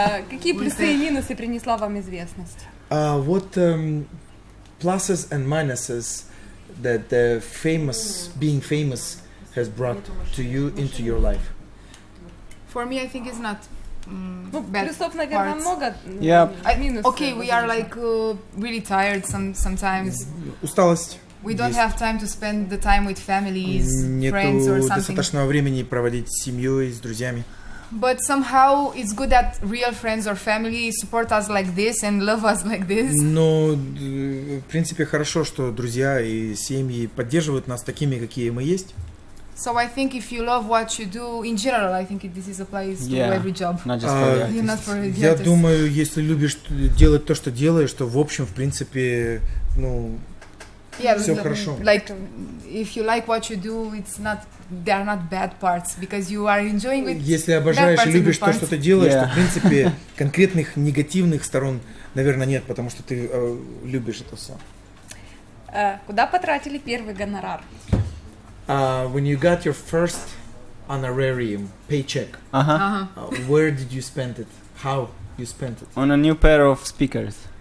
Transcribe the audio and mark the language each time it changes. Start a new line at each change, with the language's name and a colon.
Russian: Какие плюсы и минусы принесла вам известность?
English: What pluses and minuses that being famous has brought to you into your life? For me, I think it's not.
Russian: Плюсов, наверное, много. Минусов.
English: Okay, we are like really tired sometimes.
Russian: Усталость.
English: We don't have time to spend the time with families, friends or
Russian: Нету
English: something.
Russian: достаточного времени проводить с семьей, с друзьями.
English: But somehow it's good that real friends or family support us like this and love us like this.
Russian: Но, в принципе, хорошо, что друзья и семьи поддерживают нас такими, какие мы есть.
English: So I think if you love what you do, in general, I think this is applies to every job. Not just for the artists. Not for the
Russian: Я
English: artists.
Russian: думаю, если любишь делать то, что делаешь, то в общем, в принципе, ну,
English: Yeah,
Russian: Все хорошо.
English: Like, if you like what you do, they are not bad parts, because you are enjoying it.
Russian: Если обожаешь и любишь то, что ты делаешь, то, в принципе, конкретных негативных сторон, наверное, нет, потому что ты любишь это все. Куда потратили первый гонорар?
English: When you got your first honorarium, paycheck, where did you spend it? How you spent it? On a new pair of speakers.